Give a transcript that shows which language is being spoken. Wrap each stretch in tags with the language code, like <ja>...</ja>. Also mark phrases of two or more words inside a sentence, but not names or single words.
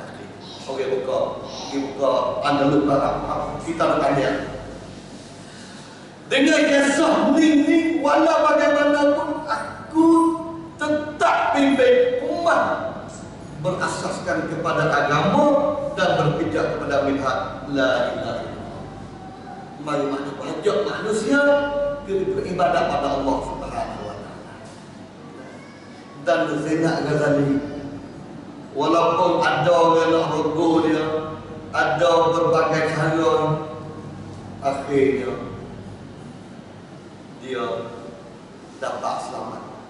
<ms>Okey buka Andalus Barat. Kita akan lihat. Dengan kisah ni walau bagaimanapun aku tetap pimpin umat berasaskan kepada agama dan berpijak kepada minhaj</ms> <ar>لا إله إلا الله.</ar> <ms>Mari mengajak manusia beribadah pada Allah</ms> <ar>سبحانه وتعالى.</ar> <ms>Dan Zainal Ghazali walaupun ada orang nak rogo dia, ada berbagai cara, akhirnya dia dapat selamat.</ms>